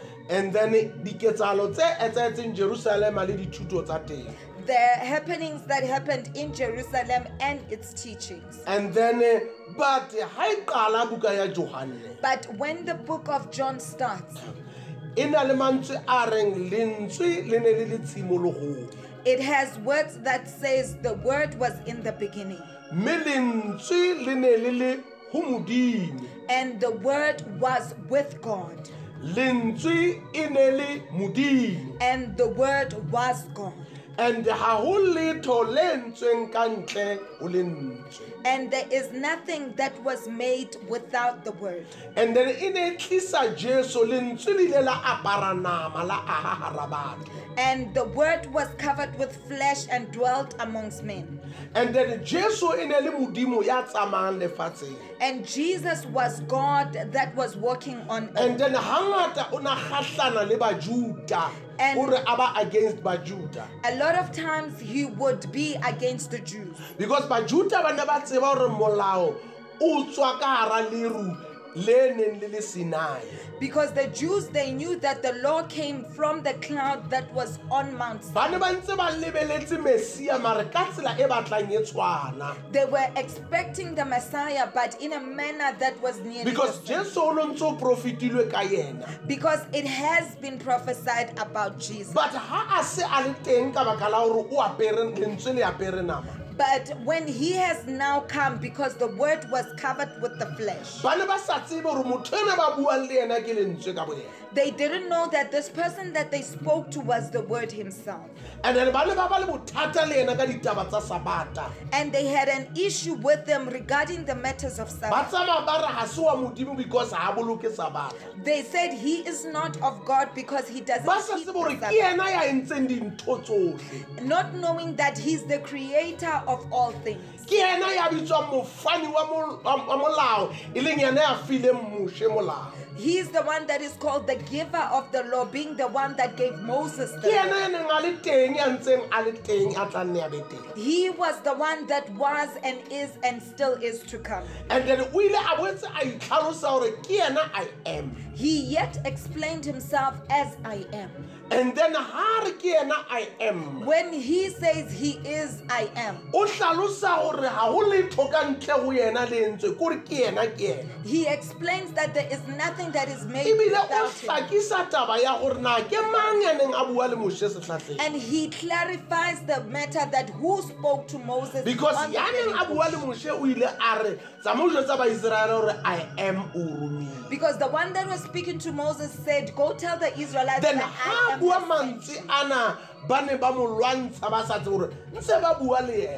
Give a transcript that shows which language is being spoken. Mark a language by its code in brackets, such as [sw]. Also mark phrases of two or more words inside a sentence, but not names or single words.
[en] and then [st] diketsalo tse etsahetseng Jerusalem le dithuto tsa teng. [en] the happenings that happened in Jerusalem and its teachings. And then but [st] ha e qala buka ya Johane, [en] But when the book of John starts, [st] ena le mantswe a reng lentswe le ne le le tshimolohong, [en] it has words that says the word was in the beginning, [st] mme lentswe le ne le le ho Modimo, [en] and the word was with God, [st] lentswe e ne le Modimo, [en] and the word was God. [st] and ha ho letho le ntsweng ka ntle ho lentswe. [en] And there is nothing that was made without the word. And then [st] in a tlisa Jesu lentswe le ile la apara nama la aha hara batho. [en] And the word was covered with flesh and dwelt amongst men. And then [st] Jesu e ne le Modimo ya tsamayang lefatsheng. [en] And Jesus was God that was walking on earth. And then [st] hangata o na kgahlana le Bajuda [en] And- [st] ore aba against Bajuda, [en] A lot of times he would be against the Jews [st] because Bajuda ba ne ba tseba hore molao o tswa ka hara leru le neng le le Sinai. [en] because the Jews, they knew that the law came from the cloud that was on Mount Sinai. [st] Ba ne ba ntse ba lebeletse Mesia mare ka tsela e batlang e tshwana, [en] They were expecting the Messiah, but in a manner that was nearly because the same. [st] Jesu o no ntse o profitilwe ka yena. [en] Because it has been prophesied about Jesus. [st] But ha a se a le teng ka baka la hore o apere lentswe le apere nama, [en] But when he has now come, because the word was covered with the flesh, [st] ba ne ba sa tsebe hore motho ena ba buang le yena ke lentswe ka boyena. [en] they didn't know that this person that they spoke to was the word himself. And then [st] ba ne ba ba le bothata le yena ka ditaba tsa Sabata. [en] And they had an issue with them regarding the matters of [st] Ba [en] Sabbath. [st] tsamaya ba re ha se wa Modimo because ha boloke Sabata. [en] They said he is not of God because he doesn't [st] Ba sa [en] keep [st] tsebe hore [en] the [st] ke [en] Sabbath. [st] yena ya entseng dintho tsohle, [en] Not knowing that he's the creator of all things. [st] ke yena ya bitswang mofani wa molao, e leng yena ya fileng Moshe molao. [en] He's the one that is called the giver of the law, being the one that gave Moses [st] Ke [en] the law. [st] yena ya neng a le teng, ya ntseng a le teng, a tla nne a be teng. [en] He was the one that was and still is to come. And then [st] o ile a boetse a itlhalosa hore ke yena [en] I am. He yet explained himself as I am. And then [st] ha re ke yena [en] I am, When he says he is I am, [st] o hlalosa hore ha ho letho ka ntle ho yena le entswe, kore ke yena. [en] he explains that there is nothing that is made [st] Ebile o [en] without him. [st] hlakisa taba ya gore na ke mang ya neng a bua le Moshe sehlahleng, [en] And he clarifies the matter that who spoke to Moses. because on the [st] ya neng a [en] burning [st] bua [en] bush. [st] le Moshe o ile a re tsama o jwetsa Baiseraele hore [en] I am [st] o romile. [en] Because the one that was speaking to Moses said, go tell the Israelites Then that I [st] ha [en] am [st] bua [en] the [st] mantswe [en] sent." [st] ana ba ne ba mo lwantsha ba sa tse hore ntse ba bua le yena.